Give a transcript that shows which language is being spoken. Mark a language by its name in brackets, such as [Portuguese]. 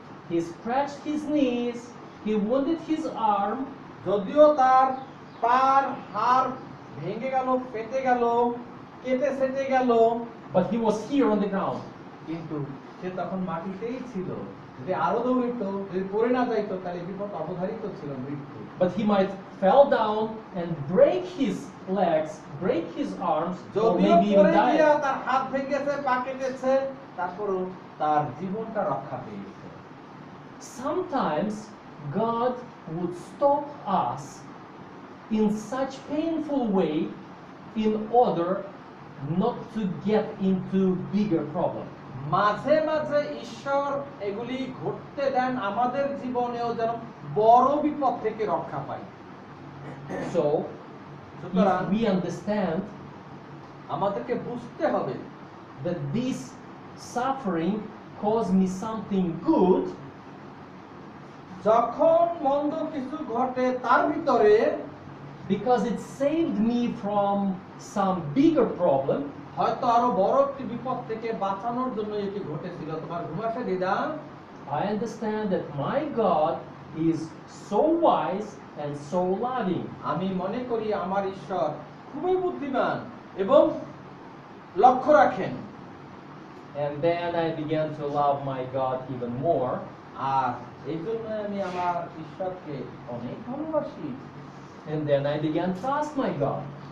[English] He scratched his knees, he wounded his arm, [Bangla] যদিও তার পার হাড় ভেঙে গেল, ফেটে গেল, কেটে সেটে গেল, [English] but he was here on the ground. [Bangla] কিন্তু সে তখন মাটিতেই ছিল। যদি আরো দৌড়িত, যদি পড়ে না যাইতো, তাহলে বিপদ অবধারিত ছিল, মৃত্যু। [English] But he might fell down and break his legs, break his arms, or [Bangla] যদিও [English] maybe even [Bangla] পড়ে গিয়া [English] die. [Bangla] তার হাত ভেঙেছে, পা কেটেছে, তারপরও তার জীবনটা রক্ষা পেয়েছে। [English] Sometimes God would stop us in such painful way in order not to get into bigger problem. [Bangla] মাঝে মাঝে ঈশ্বর এগুলি ঘটতে দেন আমাদের জীবনেও যেন বড় বিপদ থেকে রক্ষা পাই। [English] So, [Bangla] সুতরাং [English] if we understand [Bangla] আমাদেরকে বুঝতে হবে [English] that this suffering caused me something good, [Bangla] যখন মন্দ কিছু ঘটে তার ভিতরে, [English] because it saved me from some bigger problem, [Bangla] হয়তো আরো বড় একটি বিপদ থেকে বাঁচানোর জন্য এটি ঘটেছিল। তোমার ঘুম আসে দিদা? [English] I understand that my God is so wise and so loving. [Bangla] আমি মনে করি আমার ঈশ্বর খুবই বুদ্ধিমান এবং লক্ষ্য রাখেন। [English] And then I began to love my God even more. [Bangla] আর এই জন্য আমি আমার ঈশ্বরকে অনেক ভালোবাসি। [English] And then I began to ask my God.